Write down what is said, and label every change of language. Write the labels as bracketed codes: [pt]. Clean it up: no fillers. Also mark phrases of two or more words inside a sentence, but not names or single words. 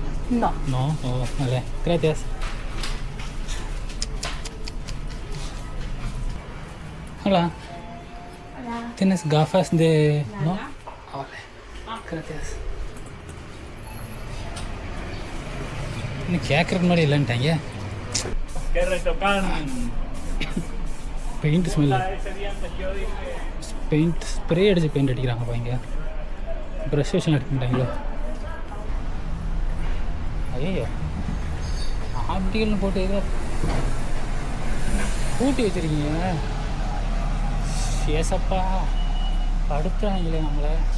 [es] No. No. Oh, vale. Gracias. Hola. Hola. ¿Tienes gafas de...? No. Ah, vale. Gracias. [ta] இன்னும் கேட்குறதுக்கு முன்னாடி இல்லைன்ட்டாங்க. [es] Que retocan. [en] paint smell. [es] Ese día antes yo dije. [en] paint spray [ta] அடித்து பெயிண்ட் அடிக்கிறாங்கப்பா இங்கே. ப்ரஷ் வச்சுலாம் அடிக்க மாட்டாங்களோ? ஐயோ ஆப்டிகல்னு போட்டு ஏதோ கூட்டி வச்சுருக்கீங்க. ஏசப்பா படுத்துறாங்களே நம்மளை.